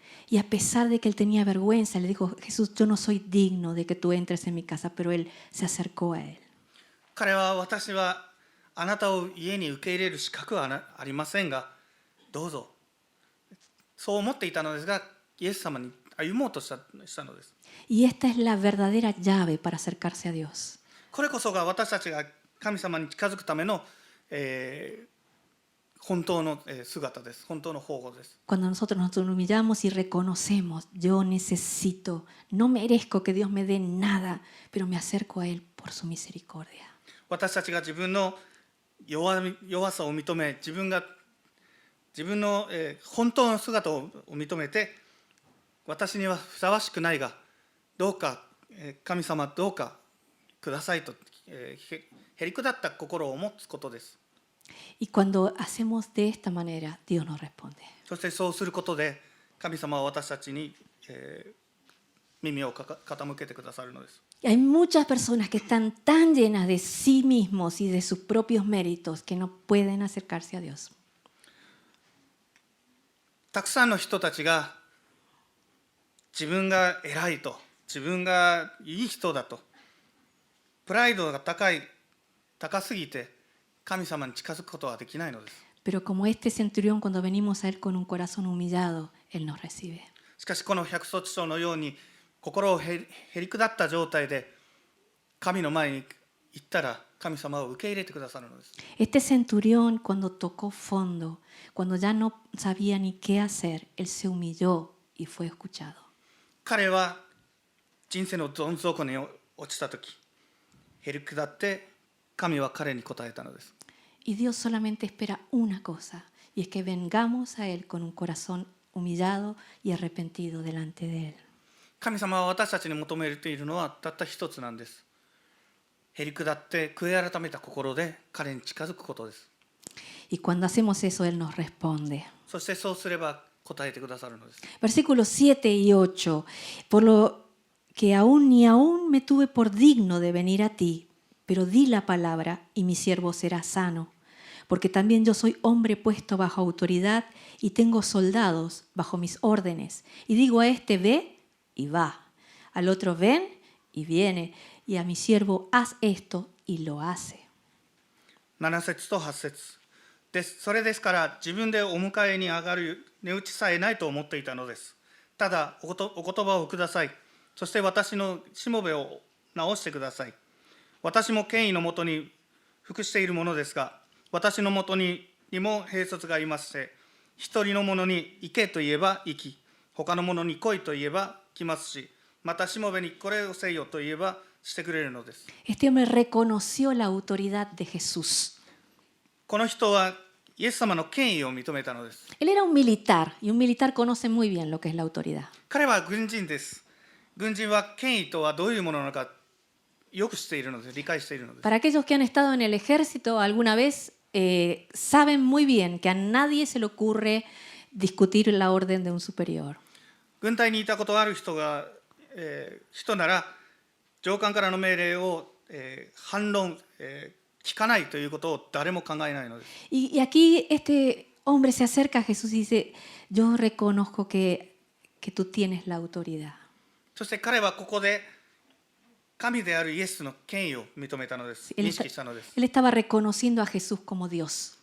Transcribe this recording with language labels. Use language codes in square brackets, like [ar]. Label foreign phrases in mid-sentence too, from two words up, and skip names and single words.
[es] Y a pesar de que él tenía vergüenza, le dijo: Jesús, yo no soy digno de que tú entres en mi casa, pero él se acercó a él. [ja] 彼は、私はあなたを家に受け入れる資格はありませんが、どうぞ。そう思っていたのですが、イエス様に歩もうとしたのです。 [es] Y esta es la verdadera llave para acercarse a Dios. [ja] これこそが私たちが神様に近づくための、本当の姿です。本当の方法です。 [es] Cuando nosotros nos humillamos y reconocemos: yo necesito, no merezco que Dios me dé nada, pero me acerco a Él por su misericordia. [ja] 私たちが自分の弱さを認め、自分の本当の姿を認めて、私にはふさわしくないが、どうか神様どうかくださいとへりくだった心を持つことです。 [es] Y cuando hacemos de esta manera, Dios nos responde. [ja] そしてそうすることで、神様は私たちに耳を傾けてくださるのです。 [es] Y hay muchas personas que están tan llenas de sí mismos y de sus propios méritos que no pueden acercarse a Dios. [ja] たくさんの人たちが自分が偉いと、自分がいい人だと、プライドが高すぎて神様に近づくことはできないのです。 [es] Pero como este centurión, cuando venimos a Él con un corazón humillado, Él nos recibe. [ja] しかしこの百卒長のように心をへりくだった状態で神の前に行ったら、神様を受け入れてくださるのです。 [es] Este centurión, cuando tocó fondo, cuando ya no sabía ni qué hacer, él se humilló y fue escuchado. [ja] 彼は人生のどん底に落ちたとき、へりくだって神は彼に答えたのです。 [es] Y Dios solamente espera una cosa, y es que vengamos a Él con un corazón humillado y arrepentido delante de Él. [ja] 神様は私たちに求めているのはたった一つなんです。へりくだって悔い改めた心で彼に近づくことです。 [es] Y cuando hacemos eso, Él nos responde. [ja] そしてそうすれば答えてくださるのです。 [es] Versículos 7 y 8. Por lo que ni aún me tuve por digno de venir a ti, pero di la palabra y mi siervo será sano. Porque también yo soy hombre puesto bajo autoridad y tengo soldados bajo mis órdenes. Y digo a este: ve y va. Al otro: ven y viene. Y a mi siervo: haz esto, y lo hace. [ja] 7 節と8節です。それですから自分でお迎えに上がる値打ちさえないと思っていたのです。ただお言葉をください。そして私のしもべを直してください。私も権威のもとに服しているものですが、私のもとにも兵卒がいまして、一人の者に行けと言えば行き、 他の者に来いと言えば来ますし、またしもべにこれをせよと言えばしてくれるのです。 [es] Este hombre reconoció la autoridad de Jesús. [ja] この人はイエス様の権威を認めたのです。 [es] Él era un militar y un militar conoce muy bien lo que es la autoridad. [ja] 彼は軍人です。軍人は権威とはどういうものなのかよく知っているのです。理解しているのです。 [es] Para aquellos que han estado en el ejército alguna vez, saben muy bien que a nadie se le ocurre discutir la orden de un superior. [ja] 軍隊にいたことがある人なら、上官からの命令を、反論、聞かないということを誰も考えないのです。 [es] Y aquí este hombre se acerca a Jesús y dice, yo reconozco que tú tienes la autoridad. [ja] そして彼はここで神であるイエスの権威を認めたのです。 [es] Él [ja] 認識したのです。 [es] él estaba reconociendo a Jesús como Dios.